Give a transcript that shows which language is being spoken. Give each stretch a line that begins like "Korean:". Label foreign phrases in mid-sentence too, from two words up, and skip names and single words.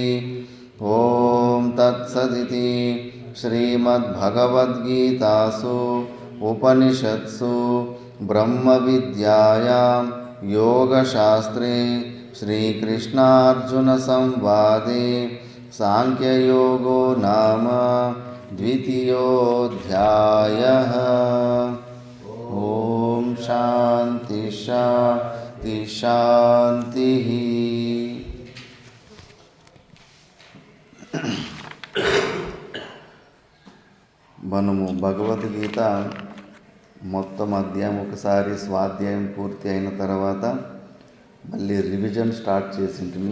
Sanskrit: ॐ तत्सदिति श्रीमद्भगवद्गीतासु उपनिषत्सु ब्रह्मविद्यायां योगशास्त्रे श्रीकृष्णार्जुनसंवादे सांख्ययोगो नाम द्वितीयोऽध्यायः। ॐ शान्ति शान्ति शान्तिः।
Telugu: మనము భగవద్గీత మొత్తం అధ్యాయం ఒకసారి స్వాధ్యాయం పూర్తి అయిన తర్వాత మళ్ళీ
English: revision start
Telugu: చేసింటిమి.